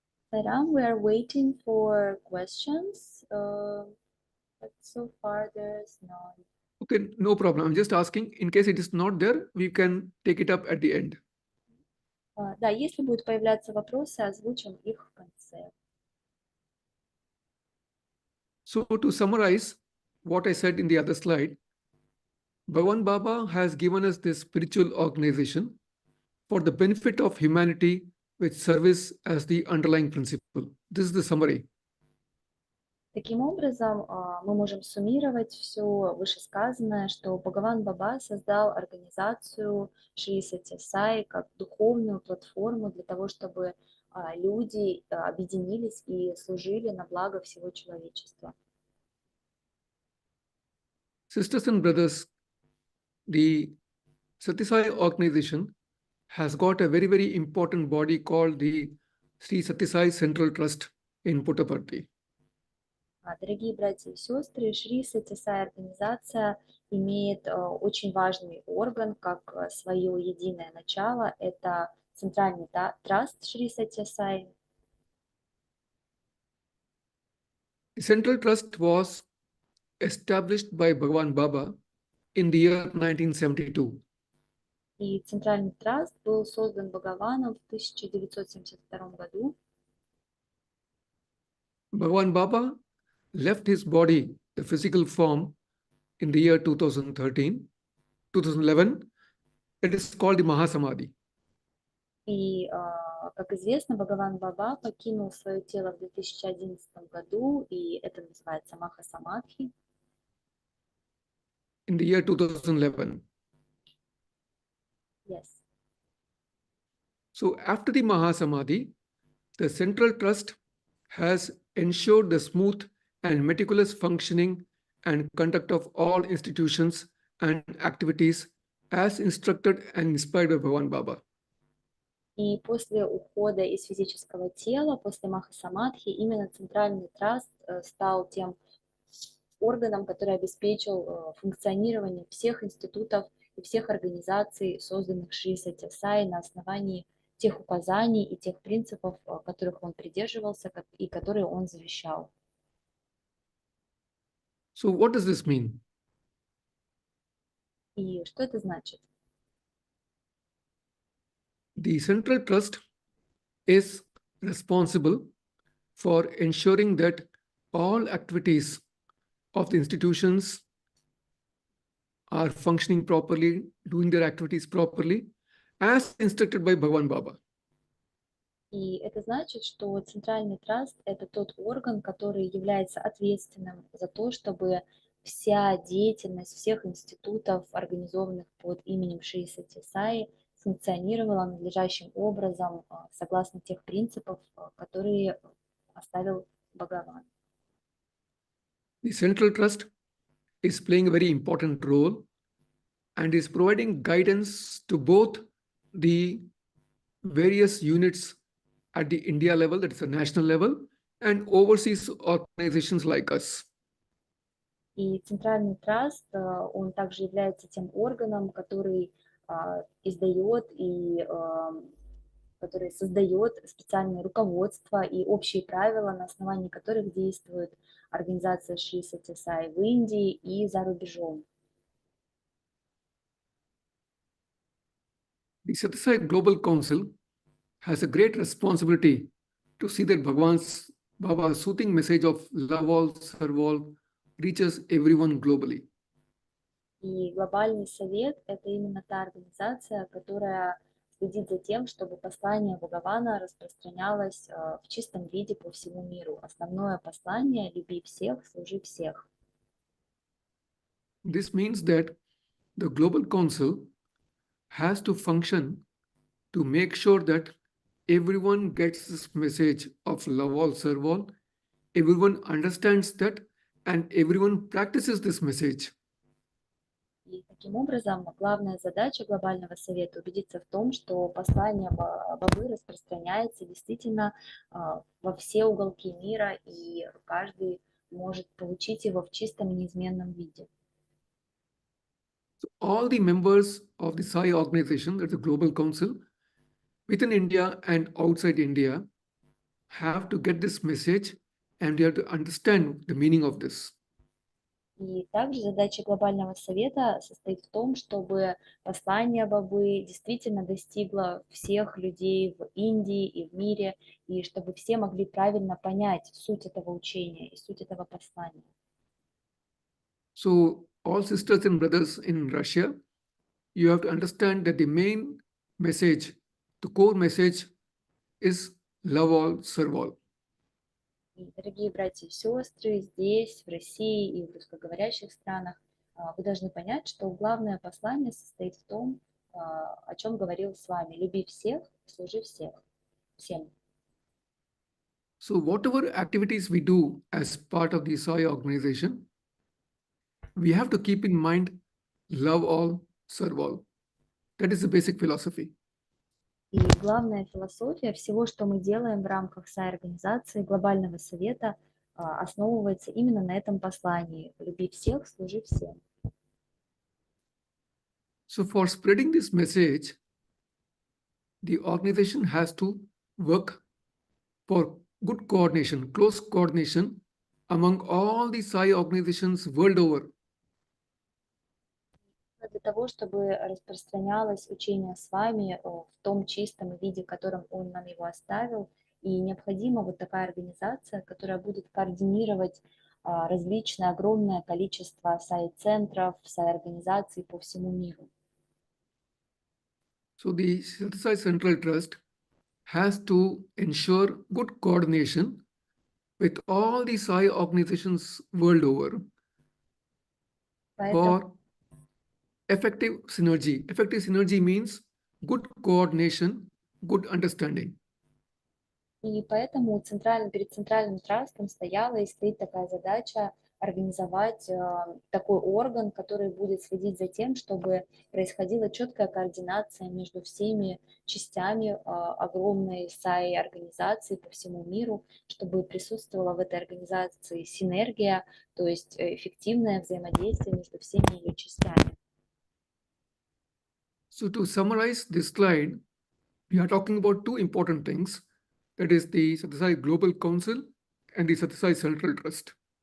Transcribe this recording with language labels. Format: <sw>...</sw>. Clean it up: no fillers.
<en>Сайрам, we are waiting for questions, but so far there's none. Okay, no problem. I'm just asking. In case it is not there, we can take it up at the end.</en> <ru>Да, если будут появляться вопросы, озвучим их в конце.</ru> <en>So to summarize what I said in the other slide, Bhagavan Baba has given us this spiritual organization for the benefit of humanity with service as the underlying principle. This is the summary.</en> <ru>Таким образом, мы можем суммировать все вышесказанное, что Бхагаван Баба создал организацию Шри Сатья Саи как духовную платформу для того, чтобы люди объединились и служили на благо всего человечества.</ru> <en>Sisters and brothers, the Satya Sai organization has got a very, very important body called the Shri Satya Sai Central Trust in Puttaparthi.</en> <ru>Дорогие братья и сестры, Шри Сатья Саи организация имеет очень важный орган, как свое единое начало. Это центральный траст Шри Сатья Саи.</ru> <en>The Central Trust was established by Bhagavan Baba in the year 1972.</en> <ru>И центральный траст был создан Бхагаваном в 1972 году.</ru> <en>Bhagavan Baba left his body, the physical form, in the year 2011. It is called the Mahasamadhi.</en> <ru>И, как известно, Бхагаван Баба покинул свое тело в 2011 году, и это называется Махасамадхи.</ru> <en>In the year 2011. Yes. So after the Mahasamadhi, the Central Trust has ensured the smooth and meticulous functioning and conduct of all institutions and activities as instructed and inspired by Bhagavan Baba.</en> <ru>И после ухода из физического тела, после Махасамадхи, именно Центральный Траст стал тем органом, который обеспечил функционирование всех институтов и всех организаций, созданных Шри Сатья Саи на основании тех указаний и тех принципов, которых он придерживался и которые он завещал.</ru> <en>So what does this mean?</en> <ru>И что это значит?</ru> <en>The Central Trust is responsible for ensuring that all activities of the institutions are functioning properly, doing their activities properly, as instructed by Bhagavan Baba.</en> <ru>И это значит, что Центральный Траст – это тот орган, который является ответственным за то, чтобы вся деятельность всех институтов, организованных под именем Шри Сатья Саи, функционировала надлежащим образом, согласно тех принципов, которые оставил Бхагаван.</ru> <en>The Central Trust is playing a very important role and is providing guidance to both the various units at the India level, that is the national level, and overseas organizations like us.</en> <ru>И Центральный Траст, он также является тем органом, который издает и который создает специальные руководства и общие правила, на основании которых действует организация Шри Сатья Саи в Индии и за рубежом.</ru> <en>The Satya Sai Global Council has a great responsibility to see that Bhagavan's Baba's soothing message of love all, serve all reaches everyone globally.</en> <ru>И Глобальный Совет – это именно та организация, которая следит за тем, чтобы послание Бхагавана распространялось в чистом виде по всему миру. Основное послание – люби всех, служи всех.</ru> <en>This means that the Global Council has to function to make sure that everyone gets this message of love all, serve all, everyone understands that, and everyone practices this message.</en> <ru>И таким образом, главная задача Глобального Совета – убедиться в том, что послание Бабы распространяется действительно во все уголки мира, и каждый может получить его в чистом и неизменном виде.</ru> <en>So all the members of the Sai organization, that's the Global Council, within India and outside India, have to get this message and they have to understand the meaning of this.</en> <ru>И также задача Глобального Совета состоит в том, чтобы послание Бабы действительно достигло всех людей в Индии и в мире, и чтобы все могли правильно понять суть этого учения и суть этого послания.</ru> <en>So all sisters and brothers in Russia, you have to understand that the main message, the core message is love all, serve all.</en> <ru>И, дорогие братья и сестры, здесь, в России и в русскоговорящих странах, вы должны понять, что главное послание состоит в том, о чем говорил с вами: люби всех, служи всем.</ru> <en>So whatever activities we do as part of the Sai organization, we have to keep in mind love all, serve all. That is the basic philosophy.</en> <ru>И главная философия всего, что мы делаем в рамках САИ-организации Глобального Совета, основывается именно на этом послании: люби всех, служи всем.</ru> <en>So for spreading this message, the organization has to work for good coordination, close coordination among all the Sai organizations world over.</en> <ru>Для того, чтобы распространялось учение с вами в том чистом виде, в котором он нам его оставил, и необходима вот такая организация, которая будет координировать различное огромное количество Сай-центров, Сай-организаций по всему миру.</ru> <en>So the Satyasai Central Trust has to ensure good coordination with all the Sai organizations world over for effective synergy. Effective synergy means good coordination, good understanding.</en> <ru>И поэтому перед Центральным трастом стояла и стоит такая задача организовать такой орган, который будет следить за тем, чтобы происходила четкая координация между всеми частями огромной САИ-организации по всему миру, чтобы присутствовала в этой организации синергия, то есть эффективное взаимодействие между всеми ее частями.</ru> <en>So to summarize this slide, we are talking about two important things. That is the Satyasai Sai Global Council and the Satyasai Sai Central Trust.</en>